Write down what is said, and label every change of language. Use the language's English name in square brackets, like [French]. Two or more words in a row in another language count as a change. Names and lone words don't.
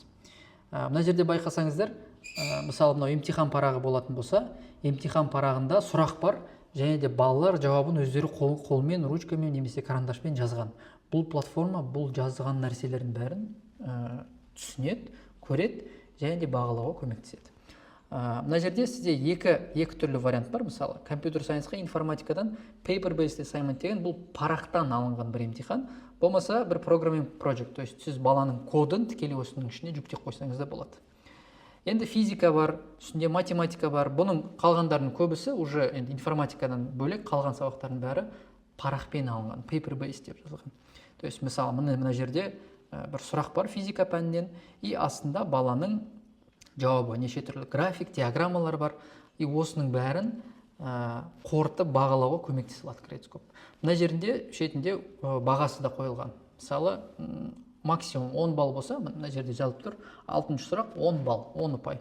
[Kazakh] Мына жерде байқасаңыздар, мысалы мынау емтихан парағы болатын болса, емтихан парағында сұрақ бар, және де балалар жауабын өздері қолмен, ручкамен немесе карандашпен жазған. Бұл платформа бұл жазған нәрселердің бәрін түсінеді, көреді, және де бағалауға көмектеседі. Мына жерде сізде екі түрлі вариант бар. Мысалы, компьютер сайенсқа информатикадан [English] paper-based assignment [Kazakh] деген бұл парақтан алынған бір емтихан. Болмаса бір [English] programming project, [Russian] то есть [Kazakh] сіз баланың кодын тікелей осының ішіне жүктеп қойсаңыз да болады. Енді физика бар, үстінде математика бар. Бұның қалғандардың көбісі уже информатикадан бөлек қалған сабақтардың бәрі парақпен алынған, paper-based деп жазылған. [Russian] То есть [Kazakh] мысалы мына жерде бір сұрақ бар физика пәнінен, и астында баланың жауабы, неше түрлі график, диаграммалар бар, и осының бәрін қорытып бағалауға көмектесе алады Gradescope. Мына жерінде шетінде бағасы да қойылған. Мысалы максимум 10 балл болса, мына жерде жазылып тұр, 6-шы сұрақ 10 балл, 10 ұпай.